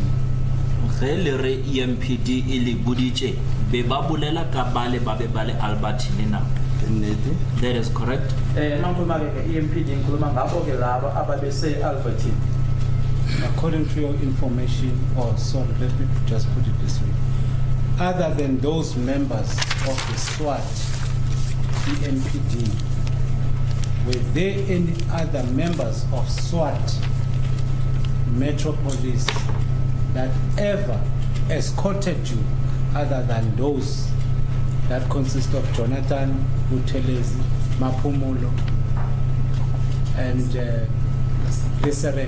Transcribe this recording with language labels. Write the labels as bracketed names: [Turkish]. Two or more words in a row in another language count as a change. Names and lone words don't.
[Northern Sotho] Ge le re EMPD e le boditše be ba bolela ka bale ba be ba le Albertine na. [English] That is correct. According to your information, or sorry, let me just put it this way. Other than those members of the SWAT, EMPD, were there any other members of SWAT, Metro Police, that ever escorted you other than those that consist of Jonathan, Buthelezi, Mapumulo, and Desiree?